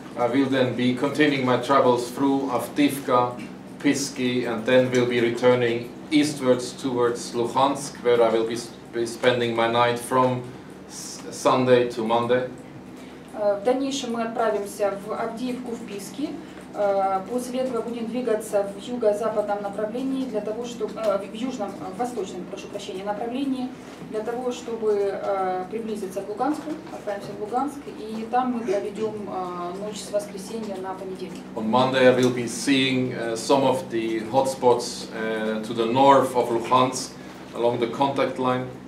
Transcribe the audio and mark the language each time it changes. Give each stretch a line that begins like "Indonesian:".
English: I will then be continuing my travels through Avdiivka, Pisky, and then will be returning eastwards towards Luhansk, where I will be spending my night from Sunday to Monday.
Russian: В дальнейшем мы отправимся в Авдеевку, в Писки, После этого будем двигаться в юго-западном направлении, для того, чтобы, в южном, восточном, прошу прощения, направлении, для того, чтобы приблизиться к Луганску, отправимся в Луганск, и там мы проведем ночь с воскресенья на понедельник.
English: On Monday I will be seeing some of the hotspots to the north of Luhansk, along the contact line.